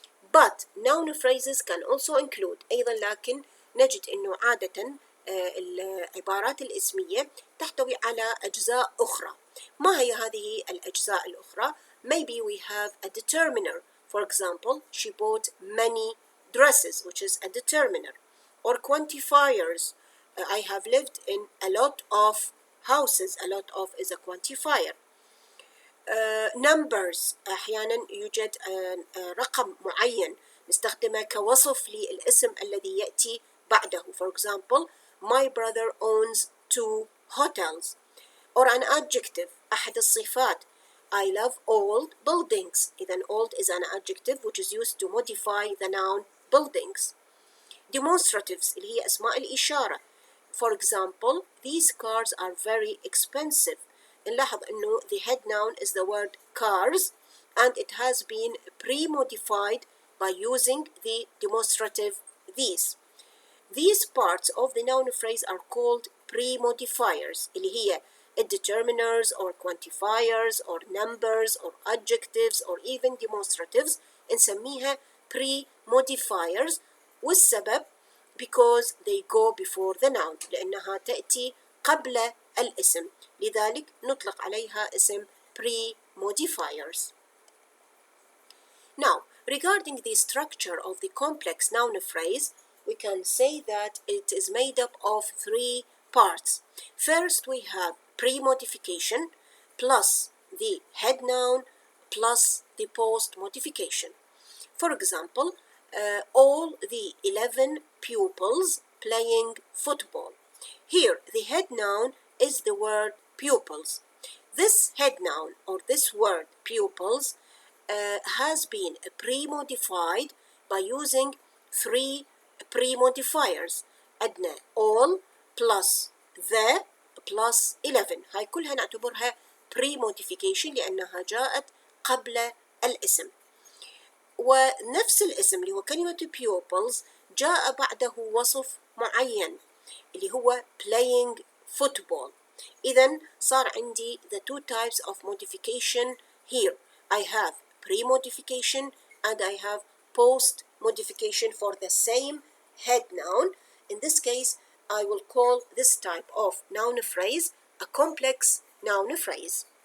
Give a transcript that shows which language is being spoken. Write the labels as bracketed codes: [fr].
[en] But noun phrases can also include [ar] أيضا، لكن نجد أنه عادة العبارات الاسمية تحتوي على أجزاء أخرى. ما هي هذه الأجزاء الأخرى؟ [en] Maybe we have a determiner. For example, she bought many dresses, which is a determiner. Or quantifiers. I have lived in a lot of houses. A lot of is a quantifier. numbers. [ar] أحيانا يوجد رقم معين نستخدمه كوصف للاسم الذي يأتي بعده. [en] For example, my brother owns 2 hotels. Or an adjective. [ar] أحد الصفات. [en] I love old buildings. إذن old is an adjective which is used to modify the noun buildings. [ar] Demonstratives اللي هي أسماء الإشارة. [en] For example, these cars are very expensive. [ar] نلاحظ أنه [en] the head noun is the word cars and it has been pre-modified by using the demonstrative these. These parts of the noun phrase are called pre-modifiers [ar] اللي هي [en] determiners or quantifiers or numbers or adjectives or even demonstratives [ar] نسميها [en] pre-modifiers. [ar] والسبب [en] because they go before the noun [ar] لأنها تأتي قبل الاسم، لذلك نطلق عليها اسم pre-modifiers. [en] Now, regarding the structure of the complex noun phrase, we can say that it is made up of 3 parts. First, we have pre-modification plus the head noun plus the post-modification. For example, all the 11 pupils playing football. Here, the head noun is the word pupils. This head noun or this word pupils has been pre-modified by using 3 pre-modifiers. [ar] عندنا all plus the plus 11. هاي كلها نعتبرها pre-modification لأنها جاءت قبل الاسم. ونفس الاسم اللي هو كلمة pupils جاء بعده وصف معين اللي هو playing football. إذن صار عندي [en] the 2 types of modification here. I have pre-modification and I have post-modification for the same head noun. In this case, I will call this type of noun phrase a complex noun phrase.